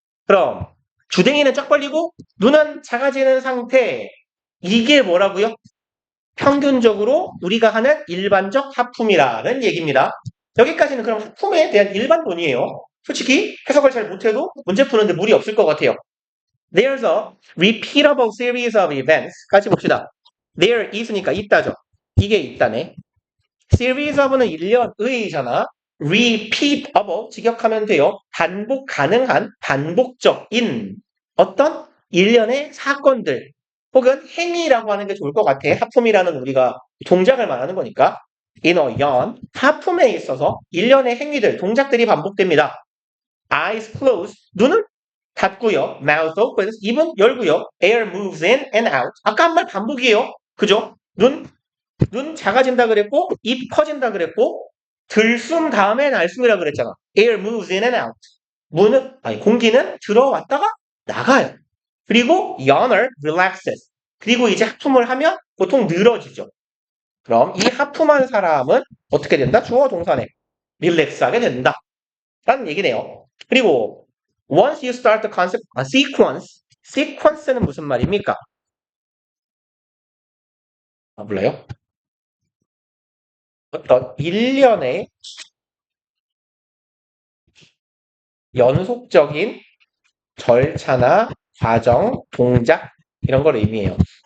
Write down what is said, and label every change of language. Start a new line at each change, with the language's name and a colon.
Korean: 그럼 주댕이는 쫙 벌리고 눈은 작아지는 상태. 이게 뭐라고요? 평균적으로 우리가 하는 일반적 하품이라는 얘기입니다. 여기까지는 그럼 하품에 대한 일반론이에요. 솔직히 해석을 잘 못해도 문제 푸는데 무리 없을 것 같아요.
English: There's a repeatable series of events.
Korean: 같이 봅시다. There is니까 있다죠. 이게 있다네. Series of는 1년의잖아. Repeatable 직역하면 돼요. 반복 가능한, 반복적인 어떤 일련의 사건들 혹은 행위라고 하는 게 좋을 것 같아. 하품이라는 우리가 동작을 말하는 거니까.
English: In a yarn,
Korean: 하품에 있어서 일련의 행위들, 동작들이 반복됩니다.
English: Eyes closed,
Korean: 눈은 닫고요.
English: Mouth opens,
Korean: 입은 열고요.
English: Air moves in and out.
Korean: 아까 한 말 반복이에요. 그죠? 눈 작아진다 그랬고, 입 커진다 그랬고, 들숨 다음에 날숨이라 그랬잖아.
English: Air moves in and out.
Korean: 공기는 들어왔다가 나가요.
English: 그리고 yawner relaxes.
Korean: 그리고 이제 하품을 하면 보통 늘어지죠. 그럼 이 하품한 사람은 어떻게 된다? 주어 동사네. 릴렉스하게 된다. 라는 얘기네요.
English: 그리고 once you start the concept, sequence는
Korean: 무슨 말입니까? 몰라요? 어떤 일련의 연속적인 절차나 과정, 동작 이런 걸 의미해요.